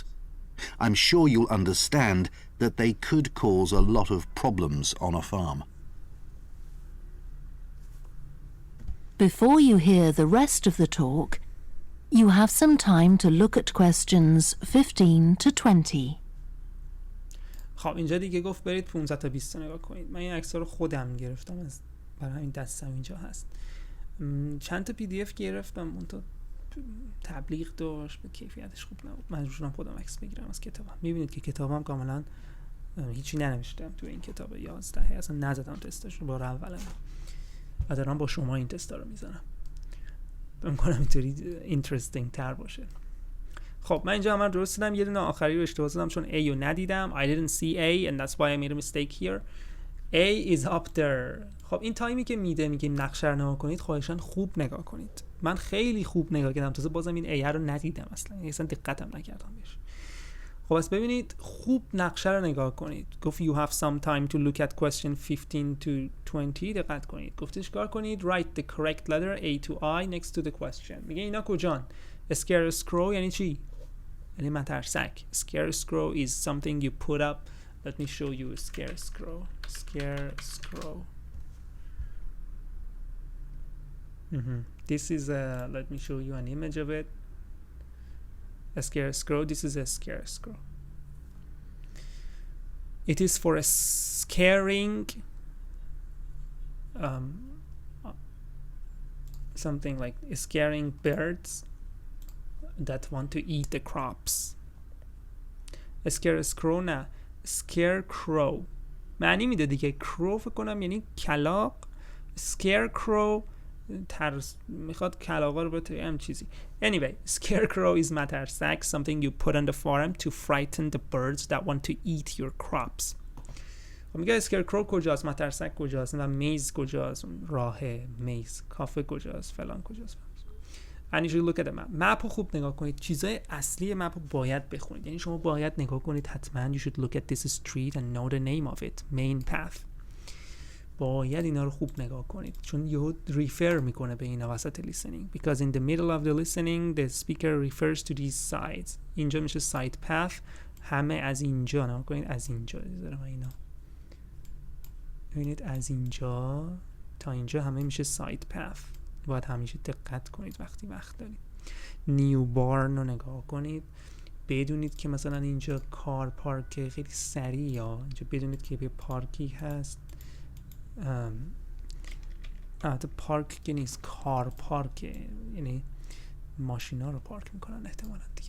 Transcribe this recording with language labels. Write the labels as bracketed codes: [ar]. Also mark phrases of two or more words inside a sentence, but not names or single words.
[en] I'm sure you'll understand that they could cause a lot of problems on a farm. Before you hear the rest of the talk, you have some time to look at questions 15 to 20. [fa] خب اینجا دیگه گفت برید 15 تا 20 تا نگاه کنید. من این عکس‌ها رو خودم گرفتم، از برای همین دستم اینجا هست. چند تا PDF گرفتم، اون تا تبلیغ داشت، به کیفیتش خوب نبود. مجبور شدم خودم عکس بگیرم از کتابم. می‌بینید که کتابم کاملا هیچی ننوشتم تو این کتاب 11 اصلا نزدم تستش رو بار اولم. و دارم با شما این تستا رو میزنم. فکر می‌کنم اینطوری اینترستینگ تر باشه. خب من اینجا هم درست دیدم، یه دونه آخری رو اشتباه زدم چون A رو ندیدم. [en] I didn't see A and that's why I made a mistake here. A is up there. [fa] خب این تایمی که میگه نقشه رو نگاه کنید، خواهشاً خوب نگاه کنید. من خیلی خوب نگاه کردم، تازه بازم این A رو ندیدم اصلا دقتم نکردم بهش. خب پس ببینید خوب نقشه رو نگاه کنید. [en] گفت you have some time to look at question 15 to 20. [fa] دقت کنید. گفتش کار کنید [en] write the correct letter A to I next to the question. [fa] میگه اینا کجان؟ scarecrow یعنی چی؟ یعنی مترسک. [en] Scarecrow is something you put up. Let me show you a scarecrow. Scarecrow. This is a, let me show you an image of it. A scarecrow. This is a scarecrow. It is for scaring something like scaring birds that want to eat the crops. A scarecrow [fa] نه scarecrow معنی میده دیگه. crow فکر کنم یعنی کلاغ. scarecrow ترس میخواد کلاغا رو بتونه هم چیزی. [en] Anyway, scarecrow is مترسک, something you put on the farm to frighten the birds that want to eat your crops. [fa] خب میگه scarecrow کجاست، مترسک کجاست، و میز کجاست، راه میز، کافه کجاست، فلان کجاست. [en] And you should look at the map. [fa] مپ رو خوب نگاه کنید. چیزای اصلی مپ رو باید بخونید. یعنی شما باید نگاه کنید حتما. [en] You should look at this street and know the name of it. Main path. [fa] باید اینا رو خوب نگاه کنید چون یهو ریفر میکنه به اینا وسط listening. [en] Because in the middle of the listening the speaker refers to these sides. [fa] اینجا میشه [en] side path. [fa] همه از اینجا نگاه کنید. از اینجا بذارم اینا. ببینید از اینجا تا اینجا همه میشه [en] side path. [fa] باید همیشه دقت کنید وقتی وقت دارید. نیو بارن رو نگاه کنید. بدونید که مثلا اینجا کار پارک خیلی سریع، یا اینجا بدونید که به پارکی هست. البته پارک که نیست، کار پارکه، یعنی ماشینا رو پارک میکنن احتمالا دیگه.